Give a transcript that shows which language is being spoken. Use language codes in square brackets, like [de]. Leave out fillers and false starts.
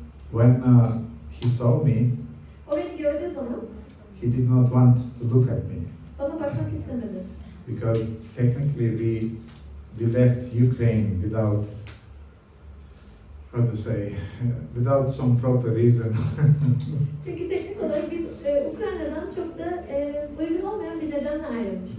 [en] When he saw me, [tr] O beni gördüğü zaman [en] he did not want to look at me [tr] bana bakmak istemedi. [en] because technically we left Ukraine without how to say, without some proper reason. [tr] Çünkü teknik olarak biz Ukrayna'dan çok da uygun olmayan bir nedenle ayrılmıştık.